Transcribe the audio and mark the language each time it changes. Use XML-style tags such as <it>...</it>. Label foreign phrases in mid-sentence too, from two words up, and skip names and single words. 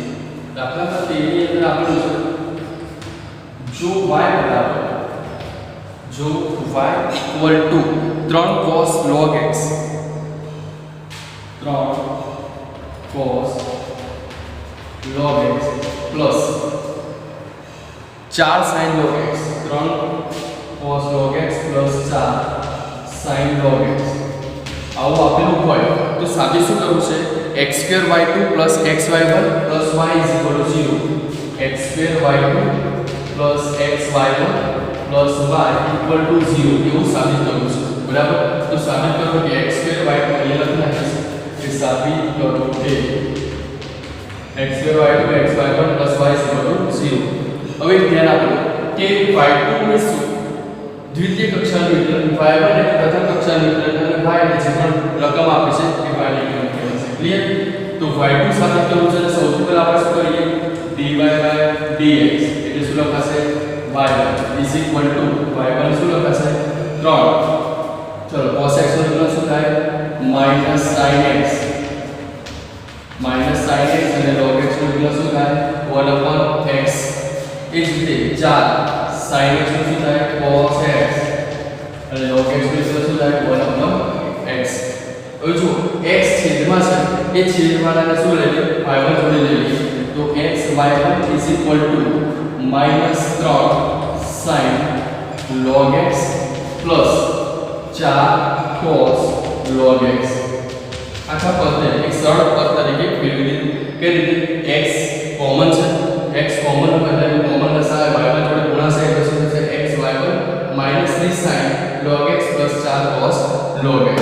<gu>દાખલા નંબર 13 ની અંદર આપેલું છે જો y બરાબર જો y</gu> <en>equal to</en> <gu>3 cos log x 3 cos log x પ્લસ 4 sin log x 3 cos log x પ્લસ 4 sin log x આવું આપેલું હોય તો સાબિત શું કરવું છે?</gu> <en>x² y2 plus xy1 plus y is equal to 0. x² y2 plus xy1 plus y equal to 0</en> <gu>એવું સાબિત કરવું છે. બરાબર? તો સાબિત કરો કે x² y2 અહીંયા લખી નાખીશું કે સાબિત કરો કે x² y2</gu> <en>xy1 plus y is equal to 0.</en> <gu>હવે ધ્યાન આપો કે y2 ને શું દ્વિતીય કક્ષાનું વિકલન, y1 એટલે પ્રથમ કક્ષાનું વિકલન અને y એટલે જે પણ રકમ આપી છે એ y ની કિંમત કહેવાય છે. ક્લિયર? તો y2 સાબિત કરવું છે તો સૌથી પહેલા આપણે શું કરીએ? dy/dx એટલે શું લખાશે? y1</gu> <en>is equal to</en> <gu>y1 શું લખાશે? 3. ચલો cos x નું વિકલન શું થાય? -sin x અને log x નું વિકલન શું થાય? 1/x. એ જ રીતે 4 sin x નું શું થાય? cos x અને log x નું શું થાય? 1/x. હવે જો x છેદમાં છે એ છેદવાળાને શું લઈ લે? y1 જોડે લઈ લઈએ તો x y1</gu> <en>is equal to -3 sin log x plus 4 cos log x.</en> <gu>આખા પદને એક સરળ પદ તરીકે ફેરવી દીધું. કઈ રીતે? x કોમન છે, x કોમન એટલે કોમન લસાઅ y1 જોડે ગુણાશે એટલે શું થશે? x y1 -3 sin log x plus 4 cos log x.</gu>